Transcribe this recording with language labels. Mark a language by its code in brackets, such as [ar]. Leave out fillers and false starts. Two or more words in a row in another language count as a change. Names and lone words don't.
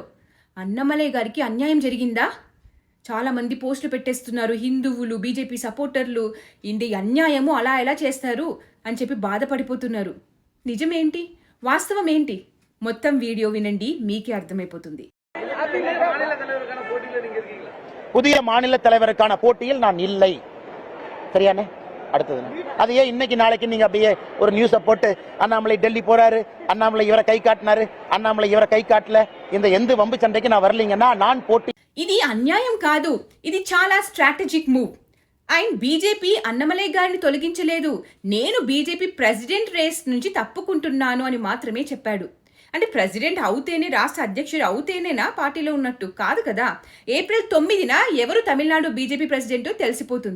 [te] అన్నమలై గారికి అన్యాయం జరిగిందా? చాలామంది పోస్టులు పెట్టేస్తున్నారు. హిందువులు, బీజేపీ సపోర్టర్లు ఇండి అన్యాయము అలా ఎలా చేస్తారు అని చెప్పి బాధపడిపోతున్నారు. నిజమేంటి? వాస్తవం ఏంటి? మొత్తం వీడియో వినండి, మీకే అర్థమైపోతుంది. [ta] புதிய மாநில தலைவருக்கான போட்டியில் நான் இல்லை. சரியானே? அடுத்தது அது ஏன் இன்னைக்கு நாளைக்கு நீங்க அப்படியே ஒரு நியூஸை போட்டு அண்ணாமலை டெல்லி போறாரு, அண்ணாமலை இவரை கை காட்டினாரு, அண்ணாமலை இவரை கை காட்டல, இந்த எந்த வம்பு சண்டைக்கு நான் வரலீங்கன்னா நான் போட்டி. [te] ఇది అన్యాయం కాదు, ఇది చాలా [en] strategic move. [te] అండ్ బీజేపీ అన్నమలై గారిని తొలగించలేదు. నేను బీజేపీ [en] president race [te] నుంచి తప్పుకుంటున్నాను అని మాత్రమే చెప్పాడు. అంటే ప్రెసిడెంట్ అవుతేనే, రాష్ట్ర అధ్యక్షుడు అవుతేనేనా పార్టీలో ఉన్నట్టు కాదు కదా. ఏప్రిల్ 9న ఎవరు తమిళనాడు బీజేపీ ప్రెసిడెంటో తెలిసిపోతుంది.